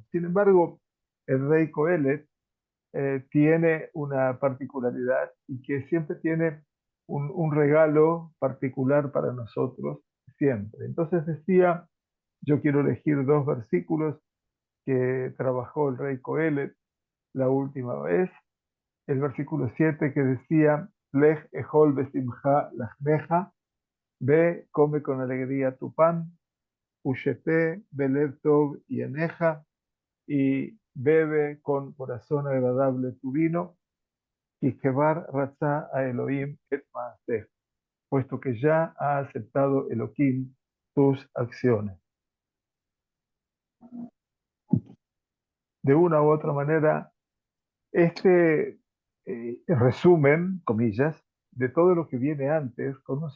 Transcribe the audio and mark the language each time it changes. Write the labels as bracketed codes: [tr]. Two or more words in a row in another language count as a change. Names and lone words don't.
[es] Sin embargo, el rey Coelet tiene una particularidad y que siempre tiene un regalo particular para nosotros, siempre. Entonces decía, yo quiero elegir dos versículos que trabajó el rey Coelet la última vez. El versículo 7 que decía, [he] לך אכול בשמחה לחמך, [es] ve, come con alegría tu pan, [he] ושתה בלב טוב יינך, [es] y bebe con corazón agradable tu vino, y [he] כבר רצה האלהים את מעשיך, [es] puesto que ya ha aceptado Elohim tus acciones. De una u otra manera, este resumen, comillas, de todo lo que viene antes, con un